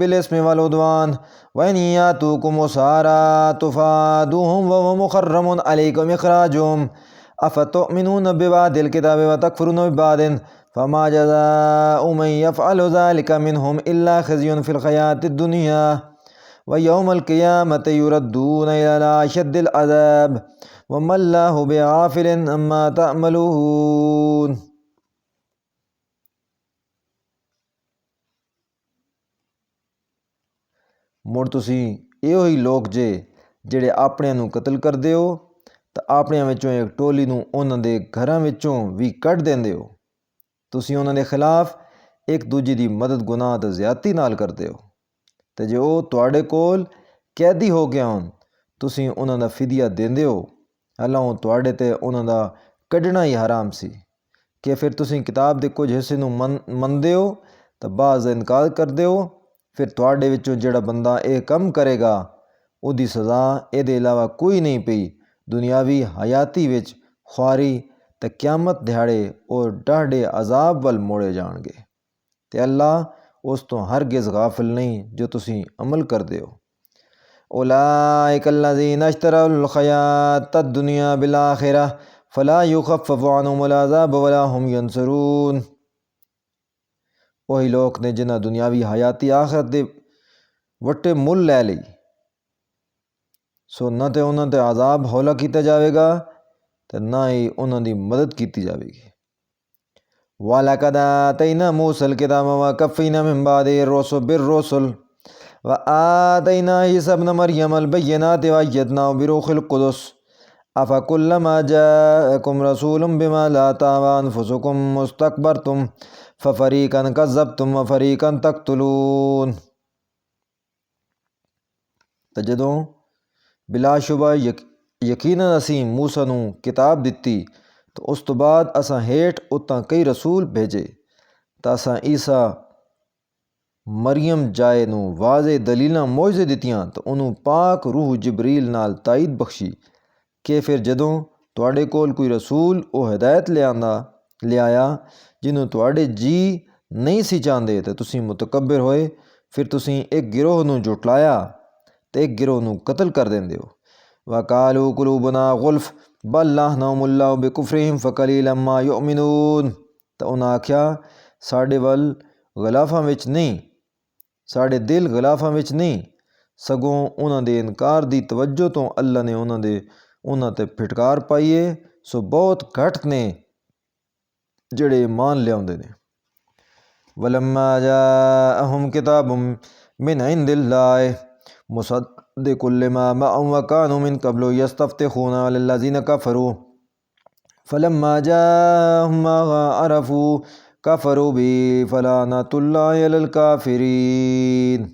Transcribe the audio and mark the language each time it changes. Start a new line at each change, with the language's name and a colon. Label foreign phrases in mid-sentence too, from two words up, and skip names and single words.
Arabic: بالاسم والعدوان وإن يأتوكم أسارى تفادوهم وهو محرم عليكم إخراجهم أفتؤمنون ببعض الكتاب وتكفرون ببعض فما جزاء من يفعل ذلك منهم إلا خزي في الحياة الدنيا ويوم القيامة يردون إلى أشد العذاب وَمَا اللَّهُ بِغَافِلٍ عَمَّا تَعْمَلُونَ۔
Punjabi: مڑ تسی ایہو ہی لوگ جے جڑے اپنے نوں قتل کردے ہو تے اپنے وچوں ایک ٹولی نوں انہاں دے گھراں وچوں وی کڈ دیندے ہو، تسی انہاں دے خلاف ایک دوجے دی مدد گناہ تے زیادتی نال کردے ہو، تے جے او تواڈے کول قیدی ہو گیا ہون تسی انہاں دا فدیہ دیندے ہو، اللہ تواڈے تے انہاں دا کڈنا ہی حرام سی کہ پھر تسیں کتاب دے کچھ حصے نوں مندے ہو تے بعض دا انکار کردے ہو، پھر تواڈے وچوں جڑا بندہ اے کم کرے گا اودی سزا اے دے علاوہ کوئی نہیں پئی، دنیاوی حیاتی وچ خواری تے قیامت دیہاڑے او ڈاڈھے عذاب ول موڑے جان گے، تے اللہ اس تو ہرگز غافل نہیں جو تسیں عمل کردے ہو۔
Arabic: أولئك الذين اشتروا الحياة الدنيا بالآخرة فلا يخفف عنهم العذاب ولا هم ينصرون۔
Punjabi: وہی لوگ نے جنہاں دنیاوی حیاتی آخرت دے وٹے مل لے لئی سو نہ تے انہاں تے عذاب ہولا کیتا جاوے گا تے نہ ہی انہاں دی مدد کیتی جاوے گی۔
Arabic: وَلَقَدْ آتَيْنَا مُوسَى الْكِتَابَ وَقَفَّيْنَا مِن بَعْدِهِ بِالرُّسُلِ وَآتَيْنَا عِيسَى ابْنَ مَرْيَمَ الْبَيِّنَاتِ وَأَيَّدْنَاهُ بِرُوحِ الْقُدُسِ أَفَكُلَّمَا جَاءَكُمْ رَسُولٌ بِمَا لَا تَهْوَىٰ أَنفُسُكُمُ اسْتَكْبَرْتُمْ فَفَرِيقًا كَذَّبْتُمْ وَفَرِيقًا تَقْتُلُونَ۔
Punjabi: تو جدوں بلا شبہ یقیناً اسیں موسیٰ نوں کتاب دتی تو اس تو بعد اساں ہیٹھ اتاں کئی رسول بھیجے تا اساں عیسیٰ مریم جائے نو واضح دلیلاں موجزے دتیاں تو انہوں پاک روح جبریل نال تائید بخشی کہ پھر جدوں تواڈے کول کوئی رسول او ہدایت لے آیا جنہوں تواڈے جی نہیں سی چاہندے تے تسی متکبر ہوئے، پھر تسی ایک گروہ نو جھٹلایا تے ایک گروہ نو قتل کر دیندے ہو۔
Arabic: وَقَالُوا قُلُوبُنَا غُلْفٌ بَل لَّعَنَهُمُ اللَّهُ بِكُفْرِهِمْ فَقَلِيلًا مَا يُؤْمِنُونَ۔
Punjabi: تو انہاں آکھیا ساڈے ول غلافاں وچ نہیں، ساڈے دل غلافاں وچ نہیں، سگوں انہاں دے انکار دی توجہ تو اللہ نے انہاں تے پھٹکار پائیے، سو بہت گھٹ نے جڑے ایمان لیاؤندے نے۔
Arabic: وَلَمَّا جَاءَهُمْ كِتَابٌ مِّنْ عِندِ اللَّهِ مُصَدِّقٌ لِّمَا مَعَهُمْ وَكَانُوا مِن قَبْلُ يَسْتَفْتِحُونَ عَلَى الَّذِينَ كَفَرُوا فَلَمَّا جَاءَهُم مَّا عَرَفُوا كَفَرُوا بِهِ فَلَعْنَةُ اللَّهِ عَلَى الْكَافِرِينَ۔